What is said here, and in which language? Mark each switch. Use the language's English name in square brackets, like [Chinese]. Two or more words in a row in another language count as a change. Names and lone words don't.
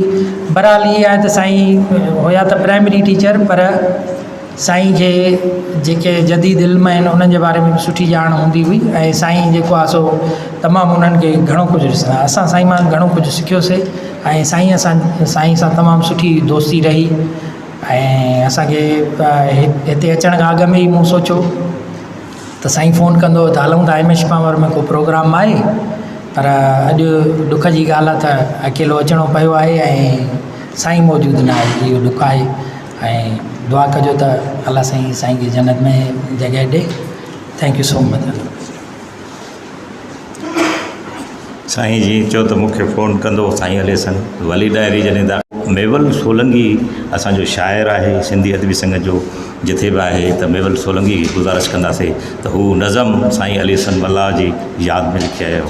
[Sindhi] बहरहाल इहे आहे त साईं हुया त प्राइमरी टीचर, पर साईं खे जेके जदीद इल्म आहिनि उन्हनि जे बारे में बि सुठी ॼाण हूंदी हुई ऐं साईं जेको आहे सो तमामु उन्हनि खे घणो कुझु ॾिसंदा। असां साईं मां घणो कुझु सिखियोसीं ऐं साईं सां तमामु सुठी दोस्ती रही। ऐं असांखे हिते अचण खां अॻु में ई मूं सोचियो त साईं फ़ोन कंदो त हलूं था MS पावर में को प्रोग्राम आहे, पर अॼु ॾुख जी ॻाल्हि आहे त अकेलो अचिणो पियो आहे ऐं साईं मौजूदु न आहे। इहो ॾुख आहे ऐं दुआ कजो त अल्लाह साईं खे जन्नत में जॻह ॾे। [English] Thank you so much. [Sindhi] साईं जी चयो त मूंखे फ़ोन कंदो साईं हले सन वली डायरी जॾहिं त मेवल सोलंगी असांजो शाइर आहे सिंधी अदबी संघ जो जिथे बि आहे त मेवल सोलंगी गुज़ारिश कंदासीं त हू नज़म साईं अली हसन मल्लाह जी यादि में लिखी आयो।